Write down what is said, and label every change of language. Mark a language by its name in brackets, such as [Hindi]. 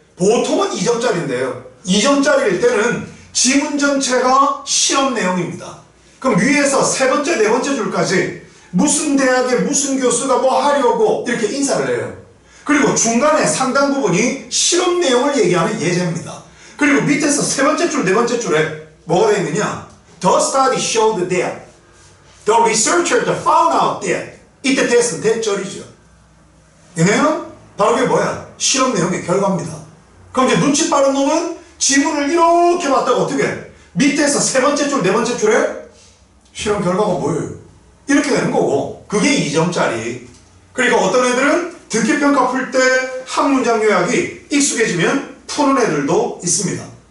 [Korean] 보통은 2점짜리인데요. 2점짜리일 때는 지문 전체가 시험 내용입니다. 그럼 위에서 세 번째, 네 번째 줄까지 무슨 대학에 무슨 교수가 뭐 하려고 이렇게 인사를 해요. 그리고 중간에 상당 부분이 실험 내용을 얘기하는 예제입니다. 그리고 밑에서 세 번째 줄, 네 번째 줄에 뭐가 되어 있느냐? [English] The study showed that the researchers found out that [Korean] 이때 that은 대절이죠. 얘네는 바로 그게 뭐야? 실험 내용의 결과입니다. 그럼 이제 눈치 빠른 놈은 지문을 이렇게 봤다가 어떻게 해? 밑에서 세 번째 줄, 네 번째 줄에 실험 결과가 뭐예요? 이렇게 되는 거고 그게 2점짜리. 그러니까 어떤 애들은 듣기평가 풀 때 한 문장 요약이 익숙해지면 푸는 애들도 있습니다.